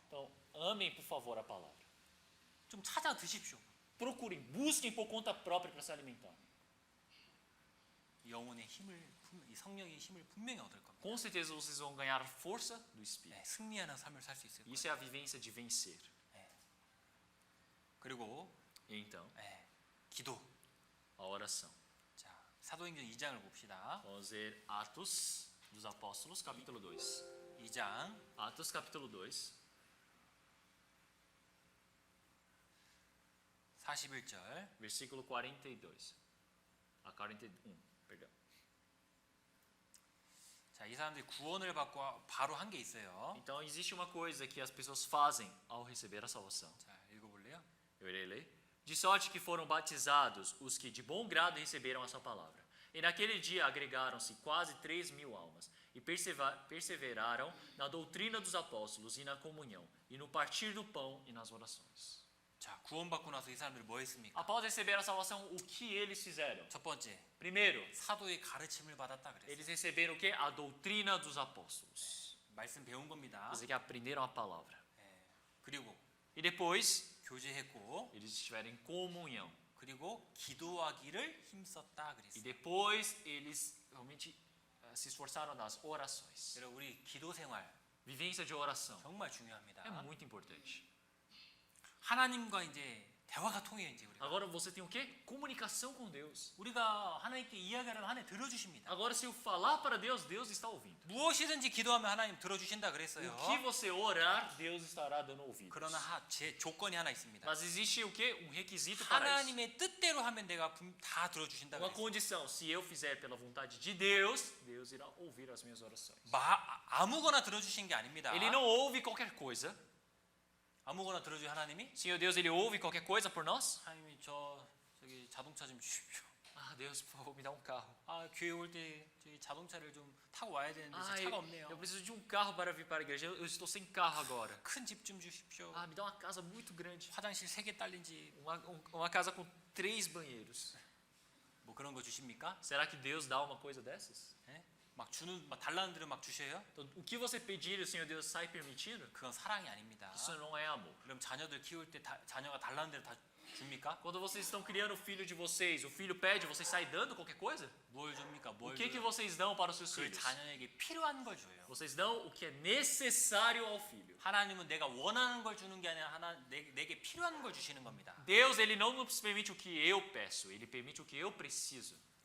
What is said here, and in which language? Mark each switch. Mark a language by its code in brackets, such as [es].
[pt] Então, amem, por favor, a palavra. [ko] 좀 찾아 드십시오. [pt] Procurem, busquem por conta própria para se alimentar. [ko] 영혼의 힘을 이 성령의 힘을 분명히 얻을 겁니다. [pt] Com certeza vocês vão ganhar força do Espírito. [ko] 네, 승리하는 삶을 살 수 있을 거예요. [pt] Isso é a vivência de vencer. [ko] 그리고 [pt] E então, [ko] 네, 기도. [pt] a oração. [ko] 자, 사도행전 2장을 봅시다. [pt] Vamos ver Atos dos Apóstolos, capítulo 2. [ko] 2장 [pt] Atos, capítulo 2, [ko] 41절. [pt] versículo 42. A 41, perdão. [ko] 자, 이 사람들이 구원을 받고 바로 한 게 있어요. [pt] Então, existe uma coisa que as pessoas fazem ao receber a salvação. [ko] 자, 읽어볼래요? [pt] Eu irei ler. De sorte que foram batizados os que de bom grado receberam a sua palavra. E naquele dia agregaram-se quase 3.000 almas, e perseveraram na doutrina dos apóstolos e na comunhão, e no partir do pão e nas orações. [ko] 자, 구원받고 나서 이 사람들이 뭐 했습니까? [pt] Após receber a salvação, o que eles fizeram? [ko] 첫 번째, [pt] Primeiro, [ko] 사도의 가르침을 받았다 그랬어요. [pt] eles receberam o que? A doutrina dos apóstolos. [ko] 말씀 배운 겁니다. [pt] Quer dizer que aprenderam a palavra. [ko] 그리고 [pt] E depois, [ko] 교제했고, [pt] eles estiveram em comunhão. [ko] 그리고 기도하기를 힘썼다 [pt] E [ko] 그랬어요. [pt] depois, eles realmente se esforçaram nas orações. [ko] 여러분 우리 기도 생활 [pt] Vivência de oração [ko] 정말 중요합니다. [pt] é muito importante. [ko] 하나님과 이제 대화가 통해요 이제 우리가. [pt] Agora você tem o quê? Comunicação com Deus. [ko] 우리가 하나님께 이야기하면 하나님 들어주십니다. [pt] Agora se eu falar para Deus, Deus está ouvindo. [ko] 무엇이든지 기도하면 하나님 들어주신다 그랬어요. [pt] O que você orar, Deus estará dando ouvidos. [ko] 그러나 제 조건이 하나 있습니다. [pt] Mas existe o quê? requisito para isso. [ko] 하나님의 뜻대로 하면 내가 다 들어주신다 [pt] Uma [ko] 그랬어요. [pt] condição, se eu fizer pela vontade de Deus, Deus irá ouvir as minhas orações. [ko] 아무거나 들어주신 게 아닙니다. [pt] Ele não ouve qualquer coisa. [ko] 아무거나 들어주신 하나님이 [pt] Senhor Deus, Ele ouve qualquer coisa por nós? [ko] 하나님이 저기 자동차 좀 주십시오. [pt] Ah, Deus, por favor, me dá um carro. [ko] 아 교회 올 때 저기 자동차를 좀 타고 와야 되는데 [pt] Ah, [ko] 차가 없네요. [pt] eu preciso de um carro para vir para a igreja. Eu estou sem carro agora. [ko] 큰 집 좀 주십시오. [pt] Ah, me dá uma casa muito grande. [ko] 화장실 3개 딸린 집. [pt] Uma casa com 3 banheiros. [ko] 뭐 그런 거 주십니까? [pt] Será que Deus dá uma coisa dessas? [ko] 예? 막 달라는 대로 막 주셔요? [pt] Então, o que você pedir e o Senhor Deus sai permitindo? [ko] 그건 사랑이 아닙니다. [pt] Isso não é amor. [ko] 그럼 자녀들 키울 때 자녀가 달라는 대로 다 줍니까? [pt] Quando vocês estão criando o filho de vocês, o filho pede, vocês saem dando qualquer coisa? [ko] 뭘 줍니까? [pt] O [ko] 뭘 [pt] que [ko] 줘요? [pt] vocês dão para os seus [ko] 그 [pt] filhos? [ko] 자녀에게 필요한 걸 줘요. [pt] Vocês dão o que é necessário ao filho. [ko] 하나님은 내가 원하는 걸 주는 게 아니라 내게 필요한 걸 주시는 겁니다. [pt] Deus, ele não nos permite o que eu peço, ele permite o que eu preciso.